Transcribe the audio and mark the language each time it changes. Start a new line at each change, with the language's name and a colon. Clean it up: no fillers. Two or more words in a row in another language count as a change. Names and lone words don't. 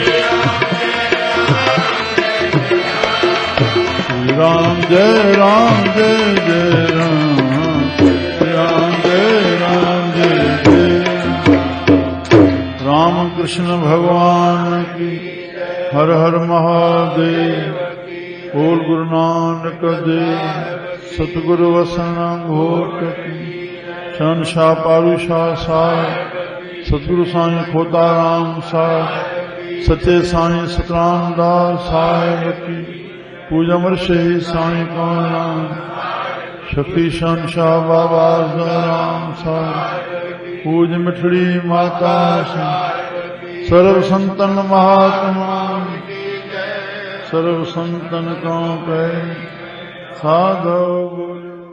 Hindi: श्री राम जय राम जय जय राम। राम कृष्ण भगवान की। हर हर महादेव। बोल गुरु नानक देव। सतगुरु वसन घोट की। शहंशाह पारूशाह साहिब, सतगुरु साईं खोताराम साहिब, सच्चे साईं सतराम दास साहिब की। पूजम ऋषि साईं कंवरराम, शफी शहंशाह बाबा राम साहिब। पूज मिठड़ी माता सर्व संतन महात्मा, सर्व संतन को कहे साधो बोले।